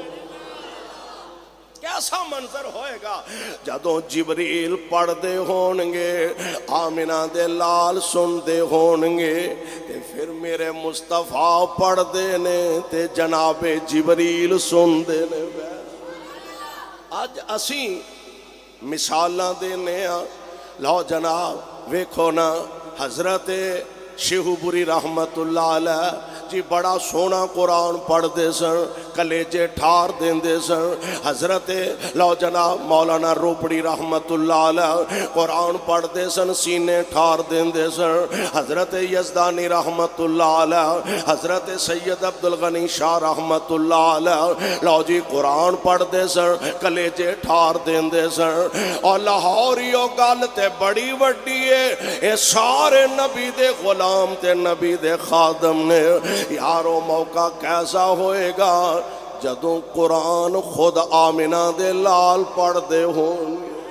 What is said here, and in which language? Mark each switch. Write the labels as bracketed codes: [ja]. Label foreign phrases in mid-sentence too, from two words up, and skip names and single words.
[pa] ਕੈਸਾ ਮੰਜ਼ਰ ਹੋਏਗਾ ਜਦੋਂ ਜਿਬਰੀਲ ਪੜ੍ਹਦੇ ਹੋਣਗੇ, ਆਮਿਨਾ ਦੇ ਲਾਲ ਸੁਣਦੇ ਹੋਣਗੇ, ਤੇ ਫਿਰ ਮੇਰੇ ਮੁਸਤਫ਼ਾ ਪੜ੍ਹਦੇ ਨੇ ਤੇ ਜਨਾਬੇ ਜਿਬਰੀਲ ਸੁਣਦੇ ਨੇ। ਅੱਜ ਅਸੀਂ ਮਿਸਾਲਾਂ ਦੇਣੇ ਆਂ। ਲੋ ਜਨਾਬ ਵੇਖੋ ਨਾ, ਹਜ਼ਰਤ ਸ਼ੇਹੁਪੁਰੀ [ar] رحمة الله عليه [pa] ਜੀ ਬੜਾ ਸੋਹਣਾ ਕੁਰਾਨ ਪੜ੍ਹਦੇ ਸਨ, ਕਲੇਜੇ ਠਾਰ ਦੇਂਦੇ ਸਨ। ਹਜ਼ਰਤ ਲੋ ਜਨਾਬ ਮੌਲਾਨਾ ਰੋਪੜੀ [ar] رحمة الله عليه [pa] ਕੁਰਾਨ ਪੜ੍ਹਦੇ ਸਨ, ਸੀਨੇ ਠਾਰ ਦੇਂਦੇ ਸਨ। ਹਜ਼ਰਤ ਯਜ਼ਦਾਨੀ [ar] رحمة الله عليه, [pa] ਹਜ਼ਰਤ ਸੱਯਦ ਅਬਦੁਲ ਗ਼ਨੀ ਸ਼ਾਹ [ar] رحمة الله عليه [pa] ਲੋ ਜੀ ਕੁਰਾਨ ਪੜ੍ਹਦੇ ਸਨ, ਕਲੇਜੇ ਠਾਰ ਦੇਂਦੇ ਸਨ। ਔਰ ਲਾਹੌਰੀਓ ਗੱਲ ਤੇ ਬੜੀ ਵੱਡੀ ਹੈ, ਯੇ ਸਾਰੇ ਨਬੀ ਦੇ ਗ਼ੁਲਾਮ ਤੇ ਨਬੀ ਦੇ ਖ਼ਾਦਮ ਨੇ। ਯਾਰੋ ਮੌਕਾ ਕੈਸਾ ਹੋਏਗਾ ਜਦੋਂ ਕੁਰਾਨ ਖ਼ੁਦ ਆਮਿਨਾ ਦੇ ਲਾਲ ਪੜ੍ਹਦੇ ਹੋਂਗੇ।